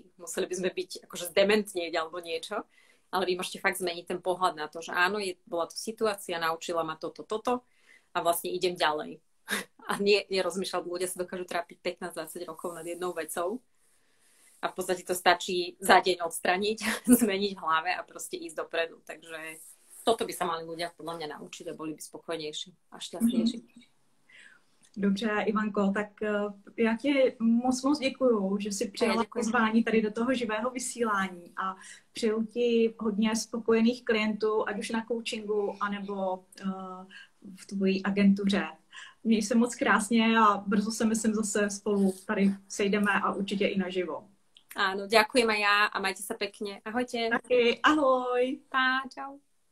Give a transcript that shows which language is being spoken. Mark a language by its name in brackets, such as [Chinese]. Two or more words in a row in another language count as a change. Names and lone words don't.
[Slovak] Museli by sme byť akože zdementnieť alebo niečo, ale vy môžete fakt zmeniť ten pohľad na to, že áno, bola to situácia, naučila ma toto a vlastne idem ďalej. A nerozmýšľať, ľudia sa dokážu trápiť 15-20 rokov nad jednou vecou. A v podstate to stačí za deň odstraniť, zmeniť v hlave a proste ísť dopredu. Takže toto by sa mali ľudia podľa mňa naučiť a boli by spokojnejší a šťastnejší. [Czech] Dobře, Ivanko, tak já ti moc děkuju, že jsi přijala pozvání tady do toho živého vysílání a přeju ti hodně spokojených klientů, ať už na coachingu, anebo v tvojí agentuře. Měj se moc krásně a brzo se myslím zase spolu tady sejdeme a určitě i naživo. [Slovak] Áno, ďakujem aj ja a majte sa pekne. Ahojte. [Czech] Taky, ahoj. Pá, čau.